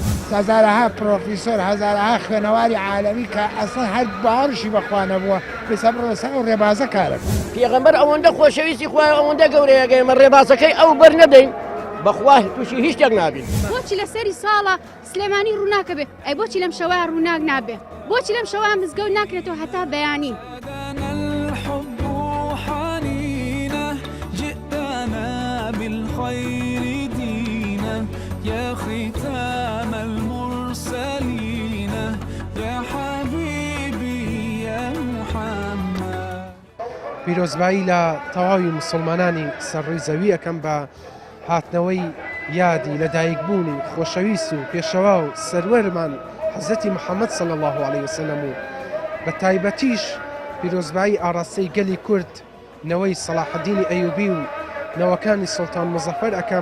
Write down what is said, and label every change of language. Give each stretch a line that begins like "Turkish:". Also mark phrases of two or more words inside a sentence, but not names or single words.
Central Kurdish: هەزارەها پرۆفیسۆر هەزارەها خوێنەواری عالەمی کە ئەسڵ هەر باوەڕشی بەخوا نەبووە بێسە بڕۆسە ئەو ڕێبازە کارە پێغەمبەر ئەوەندە خۆشەویستی خوای ئەوەندە گەورەیەگەی ئێمە ڕێبازەکەی ئەو بەر نەدەین بەخوا تووشی هیچ شتێک نابین. بۆچی لە سەری ساڵە سلێمانی ڕووناکە بێ ئەی بۆچی لەم شەوە ڕووناک نابێ بۆچی لەم شەوە مزگەوت ناکرێتەوە هەتا بەیانی.
Arabic: يا ختام المرسلين يا حبيبي يا محمد.
Central Kurdish: پیرۆزبایی لە تەواوی مسلمانانی سەرڕووی زەوی ئەەکەم بە هاتنەوەی یادی لەدایکبوونی خۆشەویست و پێشەوا و سەروەرمان حەزەتی محەممەد
Arabic: صلی الله عليه وسلم
Central Kurdish: و بە تایبەتیش پیرۆزبایی ئاڕاستەی گەلی کورد نەوەی سەلاحەدینی ئەیوبی و نەوەکانی سڵتان مزەفەر ئەەکەم.